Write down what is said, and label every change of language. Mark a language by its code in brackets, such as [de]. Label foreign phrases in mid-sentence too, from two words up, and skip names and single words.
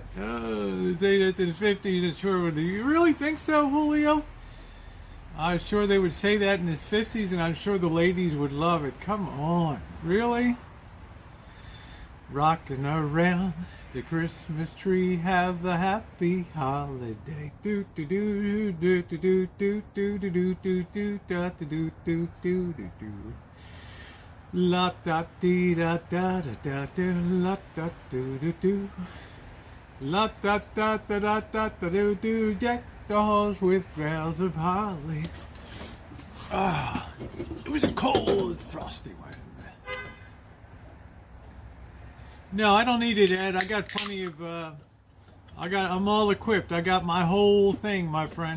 [en] Oh, say that in the 50s, it sure would. Do you really think so, Julio? I'm sure they would say that in his 50s, and I'm sure the ladies would love it. Come on. Really? Rocking around the Christmas tree, have a happy holiday. Do do do do do do do do do do do do da do do do do do do. La da dee da da da da da la da do do do. La da da da da da da do do. Deck the halls with bells of holly. Ah, it was a cold, frosty one. No, I don't need it, Ed. I got plenty of, I'm all equipped. I got my whole thing, my friend.